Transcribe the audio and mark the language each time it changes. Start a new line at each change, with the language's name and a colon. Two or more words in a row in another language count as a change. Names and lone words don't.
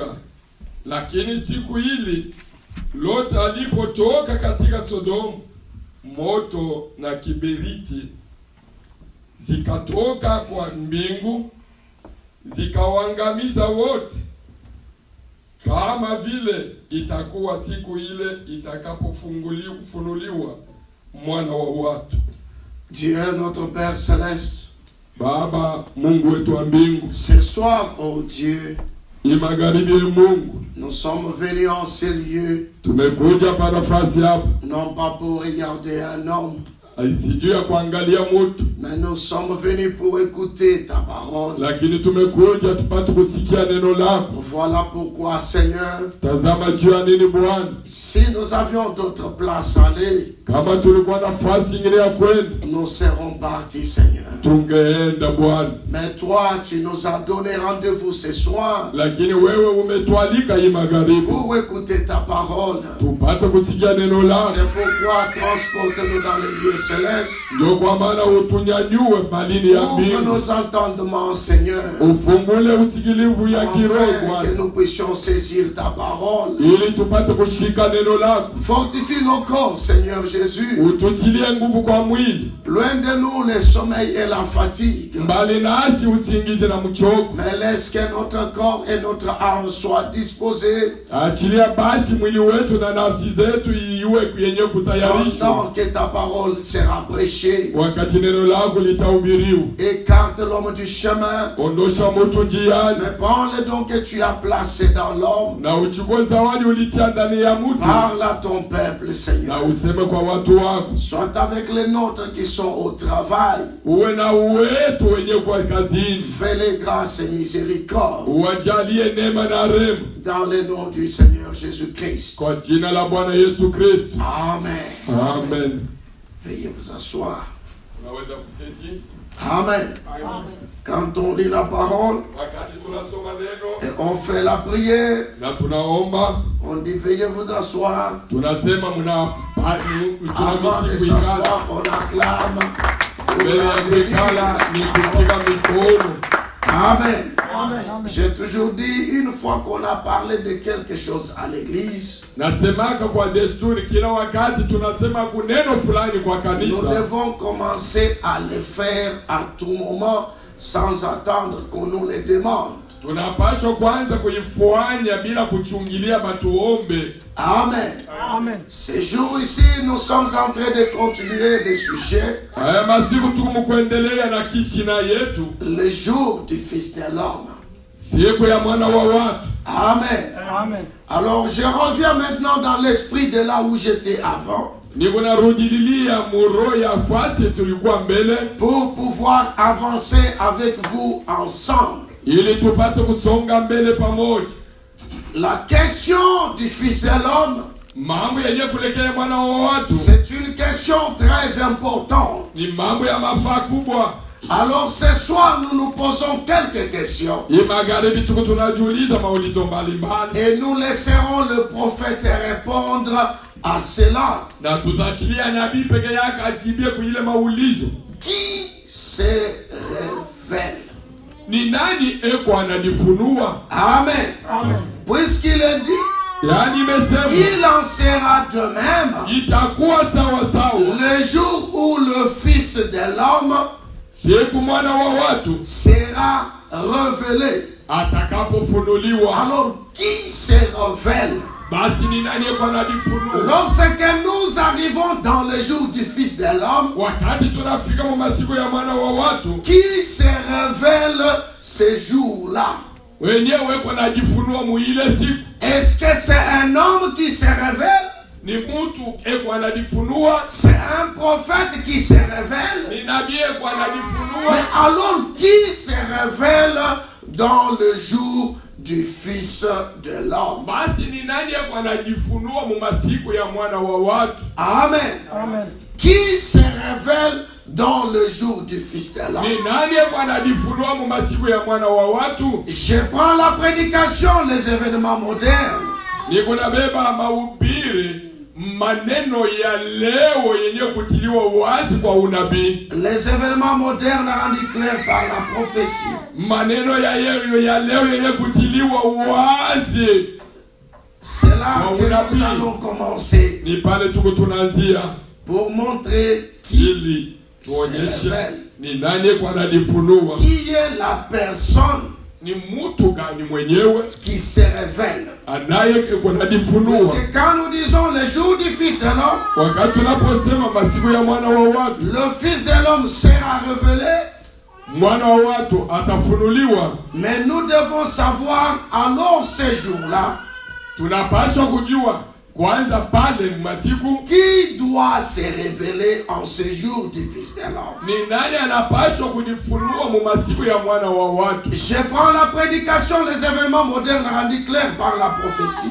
Swahili: Lakini siku hili Loti alipotoka katika Sodomu, moto na kiberiti zikatoka kwa mbingu zikawaangamiza wote. Kama vile itakuwa siku ile itakapofunuliwa mwana wa watu.
French: Dieu notre Père Céleste,
Swahili: Baba Mungu wetu wa mbingu,
French: ce soir, oh Dieu,
Swahili: magharibi Mungu,
French: nous sommes venus en ce lieu,
Swahili: tumekuja pa nafasi hapa,
French: non pas pour regarder un homme,
Swahili: sijui ya kuangalia mtu,
French: mais nous sommes venus pour écouter ta parole.
Swahili: lakini tumekuja tupate kusikia neno lako.
French: Voilà pourquoi, Seigneur,
Swahili: Tazama juu ya nini Bwana,
French: si nous avions d'autres places à aller,
Swahili: kama tulikuwa nafasi nyingine ya kwenda,
French: nous serons partis, Seigneur.
Swahili: tungeenda Bwana.
French: Mais toi, tu nous as donné rendez-vous ce soir
Swahili: Lakini wewe umetualika hii magharibi
French: pour écouter ta parole.
Swahili: tupate kusikia neno lako.
French: C'est pourquoi transporte-nous dans les lieux célestes.
Swahili: Ndio kwa maana utunyanyue malini ya
French: Ouvre
Swahili: mbingu,
French: nos entendements, Seigneur,
Swahili: ufungule usikilivu ya kiroho
French: afin que
Swahili: Bwana,
French: nous puissions saisir ta parole.
Swahili: ili tupate kushika neno lako.
French: Fortifie nos corps, Seigneur Jésus.
Swahili: Ututilie nguvu kwa mwili,
French: Loin de nous le sommeil et la fatigue.
Swahili: mbali nasi usingizi na mchoko.
French: Mais laisse que notre corps et notre âme soient disposés
Swahili: Achilia basi mwili wetu na nafsi zetu iwe yenye kutayarishwa
French: pendant que ta parole sera prêchée.
Swahili: wakati neno lako litahubiriwa.
French: Écarte l'homme du chemin,
Swahili: Ondosha mtu njiani
French: mais prends le don que tu as placé dans l'homme.
Swahili: na uchukue zawadi ulitia ndani ya mtu,
French: Parle à ton peuple,
Swahili: na
French: Seigneur.
Swahili: useme kwa watu wako.
French: Sois avec les nôtres qui sont au travail.
Swahili: Uwe na wetu wenye kwa kazini,
French: Fais-les grâces et miséricorde
Swahili: uwajalie neema na rehema
French: dans le nom du Seigneur Jésus-Christ.
Swahili: kwa jina la Bwana Yesu Kristo.
French: Amen.
Swahili: Amen.
French: Veuillez vous asseoir.
Swahili: Unaweza kuketi.
French: Amen. Quand on lit la parole
Swahili: Wakati tunasoma neno
French: et on fait la prière,
Swahili: na tunaomba,
French: on dit veuillez vous asseoir.
Swahili: tunasema
French: Avant de
Swahili: tunamisiku ikala.
French: s'asseoir, on acclame.
Swahili: Mbele ya vikala ni kupiga mikono.
French: Amen.
Swahili: Amen.
French: J'ai toujours dit, une fois qu'on a parlé de quelque chose à l'église,
Swahili: Nasemaka kwa desturi, kila wakati tunasema kuneno fulani kwa
French: nous
Swahili: kanisa,
French: devons commencer à le faire à tout moment sans attendre qu'on nous le demande.
Swahili: tunapaswa kwanza kuifanya bila kuchungilia batuombe.
French: Amen.
Swahili: Amen.
French: Ces jours ici, nous sommes en train de continuer des sujets.
Swahili: Haya masiku tukumkuendelea na kisina yetu,
French: Le jour du Fils de l'homme.
Swahili: siku ya mwana wa watu.
French: Amen.
Swahili: Amen.
French: Alors je reviens maintenant dans l'esprit de là où j'étais avant
Swahili: Niko narudililia muro ya fasi tulikuwa mbele,
French: pour pouvoir avancer avec vous ensemble.
Swahili: ili tupate kusonga mbele pamoja.
French: La question du Fils de l'homme
Swahili: mambo yenye kulekea mwana wa watu
French: C'est une question très importante.
Swahili: ni mambo ya mafaa kubwa.
French: Alors ce soir, nous nous posons quelques questions.
Swahili: Hii magharibi tuko tunajiuliza maulizo mbalimbali,
French: Et nous laisserons le prophète répondre à cela.
Swahili: na tutaachilia nabii peke yake ajibie kwa ile maulizo.
French: Qui se révèle?
Swahili: Ni nani eko anajifunua?
French: Amen.
Swahili: Amen.
French: Puisqu'il est dit,
Swahili: Yani imesema
French: il en sera de même
Swahili: itakuwa sawa sawa
French: le jour où le Fils de l'homme
Swahili: siku mwana wa watu
French: sera révélé.
Swahili: atakapofunuliwa.
French: Alors, qui se révèle?
Swahili: Basi ni nani eko anajifunua?
French: Lorsque nous arrivons dans le jour du Fils de l'homme,
Swahili: Wakati tunafika mu masiku ya mwana wa watu,
French: qui se révèle ce jour-là?
Swahili: wenyewe eko anajifunua mu ile siku.
French: Est-ce que c'est un homme qui se révèle?
Swahili: Ni mtu eko anajifunua,
French: C'est un prophète qui se révèle?
Swahili: ni nabii eko
French: Mais
Swahili: anajifunua.
French: alors, qui se révèle dans le jour du Fils de l'homme?
Swahili: Basi ni nani eko anajifunua mu masiku ya mwana wa watu?
French: Amen.
Swahili: Amen.
French: Qui se révèle dans le jour du Fils de l'homme?
Swahili: Ni nani eko anajifunua mu masiku ya mwana wa watu?
French: Je prends la prédication, les événements modernes.
Swahili: Niko nabeba mahubiri maneno ya leo yenye kutiliwa wazi kwa unabii.
French: Les événements modernes rendus clairs par la prophétie.
Swahili: Maneno ya leo yenye kutiliwa wazi.
French: C'est là que nous allons commencer
Swahili: Ni pale tuko tunaanzia
French: pour montrer qui
Swahili: ili tuonyeshe ni nani kwa anajifunua.
French: est la personne
Swahili: Ni mtu gani mwenyewe
French: qui se révèle.
Swahili: anaye kwa anajifunua.
French: Puisque quand nous disons le jour du Fils de l'homme,
Swahili: Wakati tunaposema masiku ya mwana wa watu,
French: le Fils de l'homme sera révélé,
Swahili: mwana wa watu atafunuliwa.
French: mais nous devons savoir alors ce jour-là
Swahili: Tunapaswa kujua kwanza pale masiku
French: qui doit se révéler en ce jour du Fils de l'homme.
Swahili: ni nani anapaswa kujifunua mu masiku ya mwana wa watu.
French: Je prends la prédication, les événements modernes rendus clairs par la prophétie.